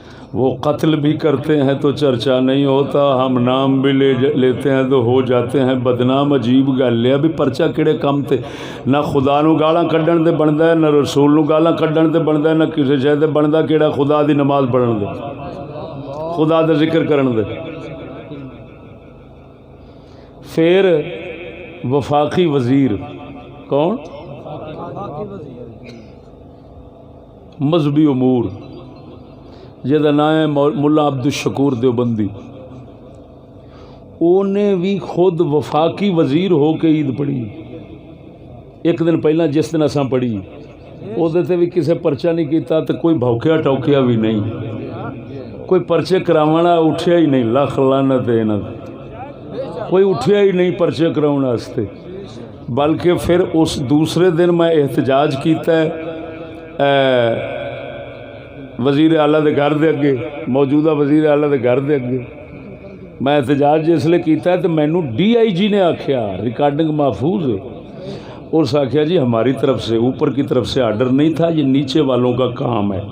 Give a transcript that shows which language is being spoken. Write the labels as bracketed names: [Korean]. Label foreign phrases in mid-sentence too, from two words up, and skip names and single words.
[Urdu] وہ قتل بھی کرتے ہیں تو چرچا نہیں ہوتا، ہم نام بھی لیتے ہیں تو ہو جاتے ہیں بدنام۔ [Punjabi] عجیب گل ہے بھی پرچہ کہڑے کم تے نہ خدا نو گالاں کڈن تے بندا ہے، نہ رسول نو گالاں کڈن تے بندا ہے، نہ کسی شے تے بندا کیڑا خدا دی نماز پڑھن دے، خدا دا ذکر کرن دے۔ پھر وفاقی وزیر کون؟ مذہبی امور جہاں نام ہے ملا عبد الشکور دیوبندی، انہیں بھی خود وفاقی وزیر ہو کے عید پڑھی۔ ایک دن پہلا جس دن اساں پڑھی وہ بھی کسے پرچہ نہیں کیتا تو کوئی بھوکیا ٹوکیا بھی نہیں، کوئی پرچے کراونا اٹھیا ہی نہیں، لاکھ لعنت ہے انہاں تے، کوئی اٹھیا ہی نہیں پرچے کراؤن واسطے۔ بلکہ پھر اس دوسرے دن میں احتجاج کیتا ہے وزیر اعلیٰ دے گھر دے اگے، موجودہ وزیر اعلیٰ دے گھر دے اگے میں احتجاج جس لئے کیتا ہے تو مینوں ڈی آئی جی نے آکھیا، ریکارڈنگ محفوظ ہے، اور اس آکھیا جی [Urdu] ہماری طرف سے اوپر کی طرف سے آرڈر نہیں تھا، یہ نیچے والوں کا کام ہے۔